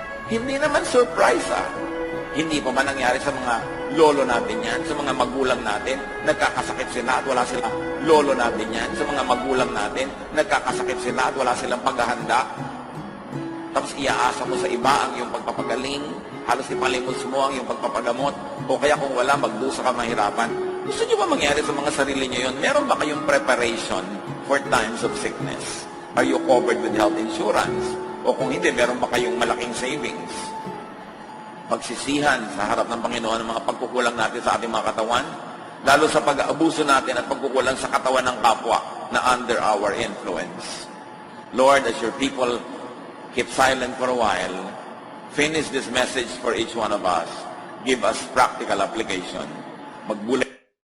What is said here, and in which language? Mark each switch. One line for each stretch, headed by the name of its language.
Filipino: Hindi naman surprise Hindi pa ba nangyari sa mga lolo natin yan, sa mga magulang natin, nagkakasakit sila at wala silang lolo natin yan, sa mga magulang natin, nagkakasakit sila at wala silang paghahanda. Tapos iaasa mo sa iba ang iyong pagpapagaling, halos ipalimos mo ang iyong pagpapagamot, o kaya kung wala, magdusa ka mahirapan. Gusto niyo ba mangyari sa mga sarili niyo yun? Meron ba kayong
English: preparation for times of sickness? Are you covered with health insurance?
Filipino: O kung hindi, meron ba kayong malaking savings? Pagsisihan sa harap ng Panginoon ang mga pagkukulang natin sa ating mga katawan, lalo sa pag-aabuso natin at pagkukulang sa katawan ng kapwa na
English: under our influence. Lord, as your people keep silent for a while, finish this message for each one of us. Give us practical application. Magbulay